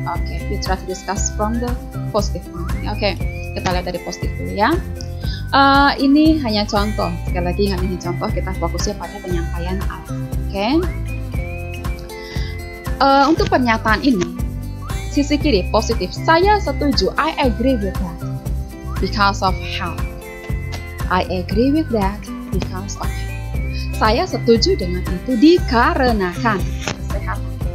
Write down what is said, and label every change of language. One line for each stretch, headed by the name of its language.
English: Oke, we try to discuss from the positive one.
Indonesian: Oke, kita lihat dari positif dulu ya. Ini hanya contoh, sekali lagi ingat ini contoh, kita fokusnya pada penyampaian alasan. Oke. Untuk pernyataan ini, sisi kiri positif, saya setuju,
English: I agree with that because of health. I agree with that because of health.
Indonesian: Saya setuju dengan itu dikarenakan kesehatan.